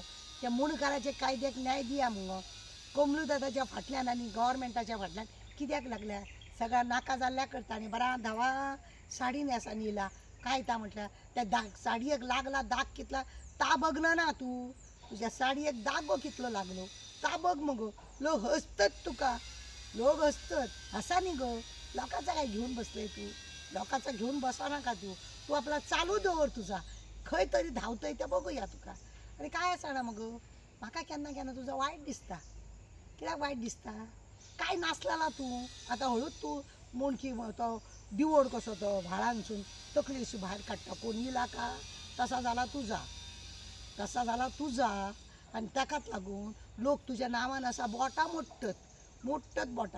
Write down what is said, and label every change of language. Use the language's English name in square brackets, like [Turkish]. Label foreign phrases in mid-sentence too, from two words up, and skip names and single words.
[Konkani] त्या मुणकाराचे कायद्याक न्याय दिया मगो. कमलू दादाच्या फाटल्यान आनी गव्हर्मेंटाच्या फाटल्यान कित्याक लागल्या सगळ्या नाका जाल्ल्या करता आनी बरा धावा साडी न्हेसान येयला. काय ता म्हटल्यार त्या दाग साडयेक लागला दाग कितला ता बघना ना तू. तुझ्या साडयेक दाग गो कितलो लागलो ता बघ मगो. लोक हसतत तुका, लोक हसतत. हसा न्ही गो, लोकांचा काय घेऊन बसले तू. लोकांचा घेऊन बसा नाका तू. तू आपला चालू दवर तुझा खंय तरी धांवतय तें बघूया तुका. आणि काय आसना मग म्हाका केन्ना केन्ना तुजो वायट दिसता. कित्याक वायट दिसता काय नासलेला तू आतां हळूच तू मोणकी तो दिवोड कसो तो व्हाळांसून तकली अशी भायर काडटा कोण येयला का तसा जाला तुजा आणि ताकाच लागून लोक तुज्या नांवान असा बोटां मोडटत बोटां.